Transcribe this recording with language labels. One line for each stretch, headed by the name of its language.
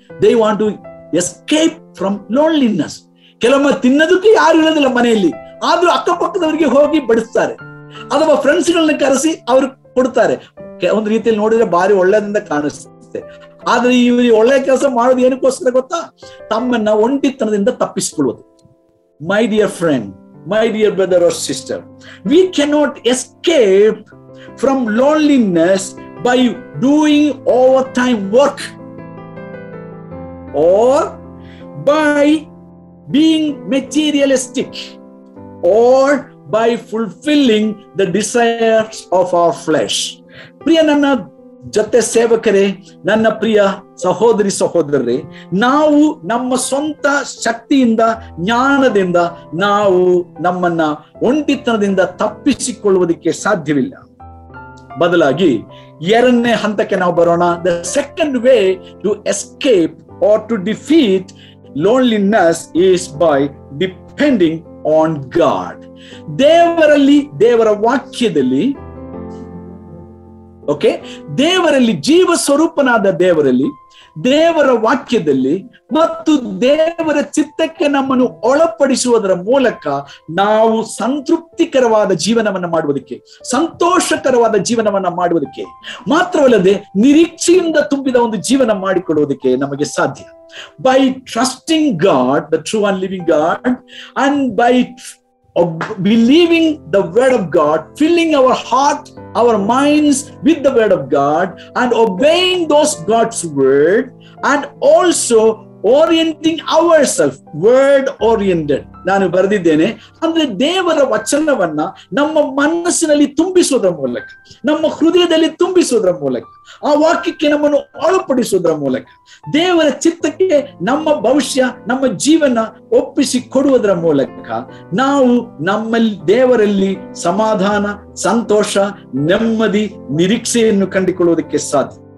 English: They want to escape from loneliness.
Kannada: ಕೆಲವೊಮ್ಮೆ ತಿನ್ನೋದಕ್ಕೆ ಯಾರು ಇರೋದಿಲ್ಲ ಮನೆಯಲ್ಲಿ, ಆದ್ರೂ ಅಕ್ಕಪಕ್ಕದವರಿಗೆ ಹೋಗಿ ಬಡಿಸ್ತಾರೆ, ಅಥವಾ ಫ್ರೆಂಡ್ಸ್ಗಳನ್ನ ಕರೆಸಿ ಅವ್ರು ಕೊಡ್ತಾರೆ. ಒಂದು ರೀತಿಯಲ್ಲಿ ನೋಡಿದ್ರೆ ಬಾರಿ ಒಳ್ಳೆದಿಂದ ಕಾಣಿಸುತ್ತೆ. ಆದ್ರೆ ಇವರು ಒಳ್ಳೆ ಕೆಲಸ ಮಾಡೋದು ಏನಕ್ಕೋಸ್ಕರ ಗೊತ್ತಾ? ತಮ್ಮನ್ನ ಒಂಟಿತನದಿಂದ ತಪ್ಪಿಸಿಕೊಳ್ಳುವುದು.
English: My dear friend, my dear brother or sister, we cannot escape from loneliness by doing overtime work or by being materialistic or by fulfilling the desires of our flesh.
Kannada: ಪ್ರಿಯ ನನ್ನ ಜೊತೆ ಸೇವಕರೇ, ನನ್ನ ಪ್ರಿಯ ಸಹೋದರಿ ಸಹೋದರರೇ, ನಾವು ನಮ್ಮ ಸ್ವಂತ ಶಕ್ತಿಯಿಂದ, ಜ್ಞಾನದಿಂದ ನಾವು ನಮ್ಮನ್ನ ಒಂಟಿತನದಿಂದ ತಪ್ಪಿಸಿಕೊಳ್ಳುವುದಕ್ಕೆ ಸಾಧ್ಯವಿಲ್ಲ. ಬದಲಾಗಿ ಎರಡನೇ ಹಂತಕ್ಕೆ ನಾವು ಬರೋಣ.
English: The second way to escape or to defeat loneliness is by depending on God.
Kannada: ದೇವರಲ್ಲಿ, ದೇವರ ವಾಕ್ಯದಲ್ಲಿ, ದೇವರಲ್ಲಿ, ಜೀವ ಸ್ವರೂಪನಾದ ದೇವರಲ್ಲಿ ದೇವರ ವಾಕ್ಯದಲ್ಲಿ ಮತ್ತು ದೇವರ ಚಿತ್ತಕ್ಕೆ ನಮ್ಮನ್ನು ಒಳಪಡಿಸುವುದರ ಮೂಲಕ ನಾವು ಸಂತೃಪ್ತಿಕರವಾದ ಜೀವನವನ್ನ ಮಾಡುವುದಕ್ಕೆ, ಸಂತೋಷಕರವಾದ ಜೀವನವನ್ನ ಮಾಡುವುದಕ್ಕೆ, ಮಾತ್ರವಲ್ಲದೆ ನಿರೀಕ್ಷೆಯಿಂದ ತುಂಬಿದ ಒಂದು ಜೀವನ ಮಾಡಿಕೊಳ್ಳುವುದಕ್ಕೆ ನಮಗೆ ಸಾಧ್ಯ.
English: By trusting God, the true and living God, and by believing the word of God, filling our heart, our minds with the word of God, and obeying those God's word, and also orienting ourselves, word oriented.
Kannada: ನಾನು ಬರೆದಿದ್ದೇನೆ, ಅಂದ್ರೆ ದೇವರ ವಚನವನ್ನ ನಮ್ಮ ಮನಸ್ಸಿನಲ್ಲಿ ತುಂಬಿಸುವುದರ ಮೂಲಕ, ನಮ್ಮ ಹೃದಯದಲ್ಲಿ ತುಂಬಿಸುವುದರ ಮೂಲಕ, ಆ ವಾಕ್ಯಕ್ಕೆ ನಮ್ಮನ್ನು ಒಳಪಡಿಸುವುದರ ಮೂಲಕ, ದೇವರ ಚಿತ್ತಕ್ಕೆ ನಮ್ಮ ಭವಿಷ್ಯ, ನಮ್ಮ ಜೀವನ ಒಪ್ಪಿಸಿ ಕೊಡುವುದರ ಮೂಲಕ ನಾವು ನಮ್ಮಲ್ಲಿ ದೇವರಲ್ಲಿ ಸಮಾಧಾನ, ಸಂತೋಷ, ನೆಮ್ಮದಿ, ನಿರೀಕ್ಷೆಯನ್ನು ಕಂಡುಕೊಳ್ಳುವುದಕ್ಕೆ ಸಾಧ್ಯ.